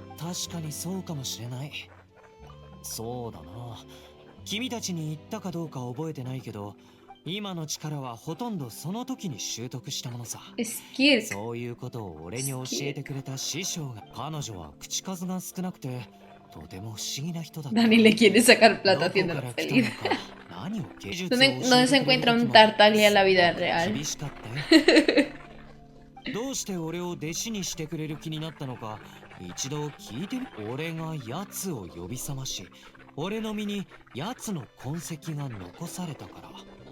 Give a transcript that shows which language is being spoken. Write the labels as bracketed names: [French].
[Japanese] 確かにそうかもしれない。そうだな。君たちに言ったかどうか覚えてないけど、今の力はほとんどその時に習得したものさ。そういうことを俺に教えてくれた師匠が。彼女は口数が少なくてとても不思議な人だった。 [Spanish] Dani le quiere sacar plata haciéndolo feliz. ¿Dónde se encuentra un Tartaglia en la vida real? [Japanese] どうして俺を弟子にしてくれる気になったのか一度聞いてみ。俺が奴を呼び覚まし、俺の身に奴の痕跡が残されたから。